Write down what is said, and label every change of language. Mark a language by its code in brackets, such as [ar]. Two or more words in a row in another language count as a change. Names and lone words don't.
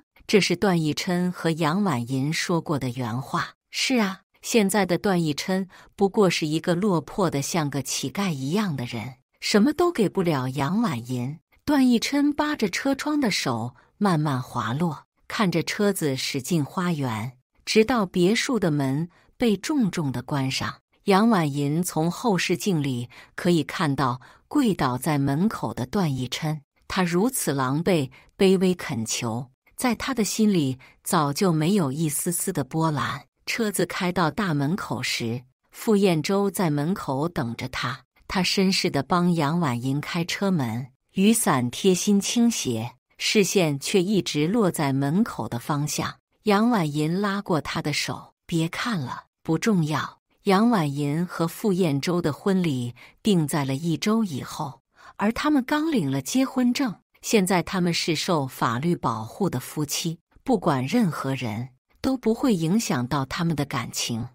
[zh] 這是段奕琛和楊婉銀說過的原話。是啊，現在的段奕琛不過是一個落魄的像個乞丐一樣的人，什麼都給不了楊婉銀。段奕琛扒着車窗的手慢慢滑落，看着車子駛進花園，直到別墅的門被重重地關上。楊婉銀從後視鏡裡可以看到跪倒在門口的段奕琛，他如此狼狽，卑微懇求，在他的心裡早就沒有一絲絲的波瀾。車子開到大門口時，傅燕洲在門口等着他，他绅士地幫楊婉銀開車門，雨傘貼心傾斜，視線卻一直落在門口的方向。楊婉銀拉過他的手：“別看了，不重要。” 楊婉銀和傅燕洲的婚禮定在了1周以後，而他們剛領了結婚證。現在他們是受法律保護的夫妻，不管任何人都不會影響到他們的感情。